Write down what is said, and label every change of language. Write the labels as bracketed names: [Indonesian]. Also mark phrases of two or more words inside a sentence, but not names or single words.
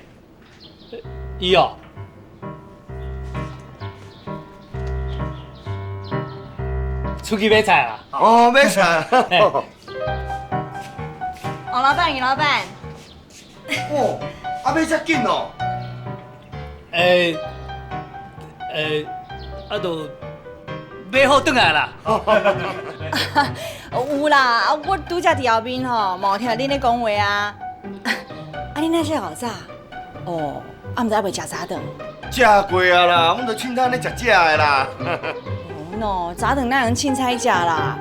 [Min Nan Chinese] 伊哦，出去买菜啦。哦，买菜。王老板，余老板，哦，买遮紧哦。就买好转来啦。有啦，我拄则伫后面吼，冇听恁咧讲话啊。恁那些好早？哦，毋知要袂食早顿？食过啊啦，阮都凊彩咧食食的啦。哦，早顿哪能凊彩食啦？